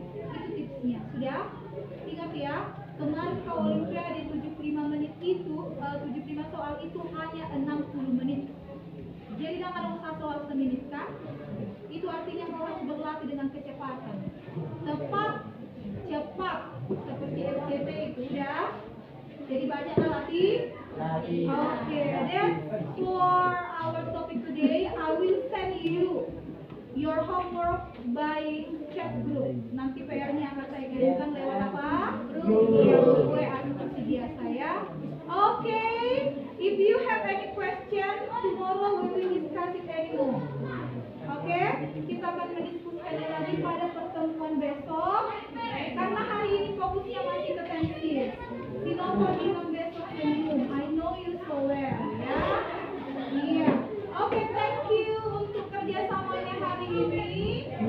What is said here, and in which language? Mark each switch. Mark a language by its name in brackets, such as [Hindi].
[Indonesian] Itu tipsnya. Sudah? Ingat ya, kemarin kau olimpiade 75 menit itu, 75 soal itu hanya 60 menit. Jadi jangan usah soal semenit kan? Itu artinya kau harus berlatih dengan kecepatan. Tepat, cepat, seperti FCT itu ya. Jadi banyaklah latih. [English] Okay, that's for our topic today. I will send you your homework by chat group. [Indonesian] Nanti PR-nya akan saya kirimkan lewat apa? Grup WA seperti biasa ya. [English] Okay, if you have any question, tomorrow we will discuss it anymore. [Indonesian] Oke, kita akan mendiskusikannya lagi pada pertemuan besok. Karena hari ini fokusnya masih ke tenses. Sinopal bilang besok senyum. [English] I know you so well, [Indonesian] ya. Iya. Oke, [English] thank you [Indonesian] untuk kerjasamanya hari ini.